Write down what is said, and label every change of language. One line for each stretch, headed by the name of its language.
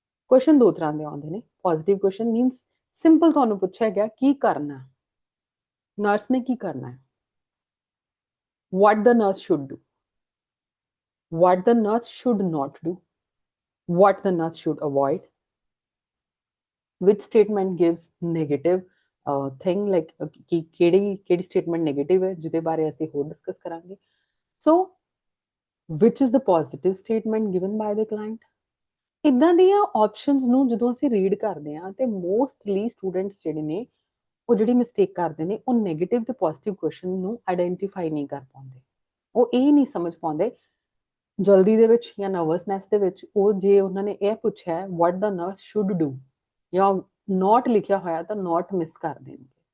Punjabi: Question ਦੋ ਤਰ੍ਹਾਂ ਦੇ ਆਉਂਦੇ ਨੇ। ਪੋਜ਼ਿਟਿਵ ਕੁਐਸਚਨ ਮੀਨਸ ਸਿੰਪਲ ਤੁਹਾਨੂੰ ਪੁੱਛਿਆ ਗਿਆ ਕੀ ਕਰਨਾ, ਨਰਸ ਨੇ ਕੀ ਕਰਨਾ ਹੈ,
English: what the nurse should do, what the nurse should not do, what the nurse should avoid, which statement gives negative thing, like
Punjabi: ਕਿ ਕਿਹੜੀ ਸਟੇਟਮੈਂਟ ਨੈਗੇਟਿਵ ਹੈ ਜਿਹਦੇ ਬਾਰੇ ਅਸੀਂ ਹੋਰ ਡਿਸਕਸ ਕਰਾਂਗੇ।
English: So which is the positive statement given by the client?
Punjabi: ਇਦਾਂ ਦੀਆਂ ਆਪਸ਼ਨਸ ਨੂੰ ਜਦੋਂ ਅਸੀਂ ਰੀਡ ਕਰਦੇ ਹਾਂ ਤੇ ਮੋਸਟਲੀ ਸਟੂਡੈਂਟਸ ਜਿਹੜੇ ਨੇ ਉਹ ਜਿਹੜੀ ਮਿਸਟੇਕ ਕਰਦੇ ਨੇ ਉਹ ਨੈਗੇਟਿਵ ਤੇ ਪੋਜ਼ਿਟਿਵ ਕੁਐਸਚਨ ਨੂੰ ਆਇਡੈਂਟੀਫਾਈ ਨਹੀਂ ਕਰ ਪਾਉਂਦੇ। ਉਹ ਇਹ ਨਹੀਂ ਸਮਝ ਪਾਉਂਦੇ ਜਲਦੀ ਦੇ ਵਿੱਚ ਜਾਂ ਨਰਵਸਨੈਸ ਦੇ ਵਿੱਚ, ਉਹ ਜੇ ਉਹਨਾਂ ਨੇ ਇਹ ਪੁੱਛਿਆ
English: what the nurse should do
Punjabi: ਜਾਂ ਨੋਟ ਲਿਖਿਆ ਹੋਇਆ ਤਾਂ ਨੋਟ ਮਿਸ ਕਰ ਦੇਣਗੇ।